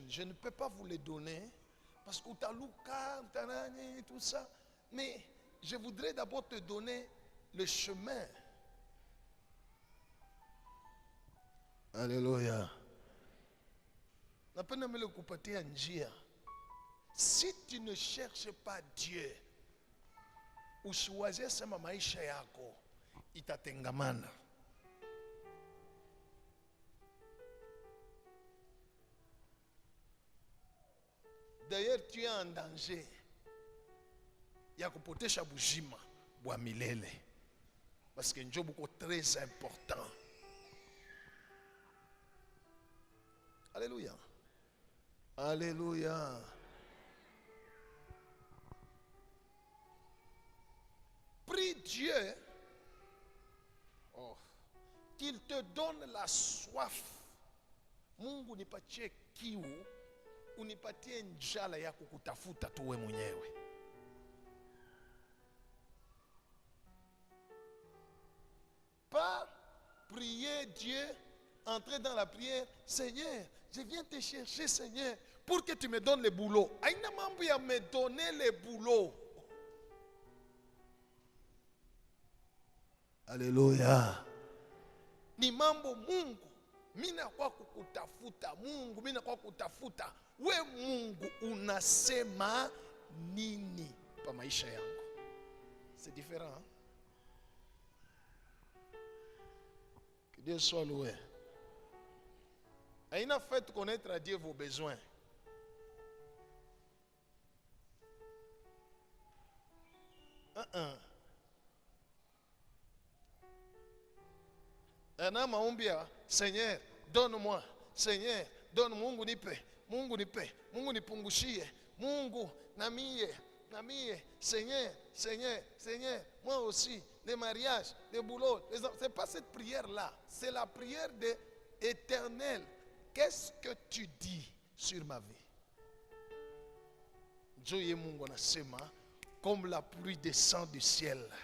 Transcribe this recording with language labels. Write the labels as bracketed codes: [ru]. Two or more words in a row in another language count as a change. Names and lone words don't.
[fr] Je ne peux pas vous les donner parce que tout ça. Mais je voudrais d'abord te donner le chemin. Alléluia. Si tu ne cherches pas Dieu, [sw] usiwazie sema maisha yako itatengamana. [fr] D'ailleurs, tu es en danger [sw] ya kupotesha bujima bwa milele [fr] parce que [sw] njo buko [fr] très important. Alléluia. Alléluia. Prie Dieu qu'il te donne la soif. [sw] Mungu nipatie kiu, unipatie njala ya kukutafuta tuwe mwenyewe. [fr] Pas prier Dieu, entrer dans la prière, Seigneur, je viens te chercher, Seigneur, pour que tu me donnes le boulot. [sw] Aina mambo ya [fr] me donner le boulot. Alléluia. [sw] Ni mambo Mungu, mina kwa kukutafuta Mungu, mina kwa kutafuta. We Mungu unasema nini pa maisha yangu? [fr] C'est différent. Hein? Que Dieu soit loué. Aina fait connaître à Dieu vos besoins. Seigneur, donne-moi. Seigneur, donne-moi. [sw] Mungu nipe. Mungu nipe. Mungu nipungushie. Mungu namie. [fr] Seigneur, Seigneur, Seigneur. Moi aussi, les mariages, les boulots. C'est pas cette prière-là. C'est la prière de Éternel. Qu'est-ce que tu dis sur ma vie? Dieu [sw] Mungu anasema [fr] comme la pluie descend du ciel.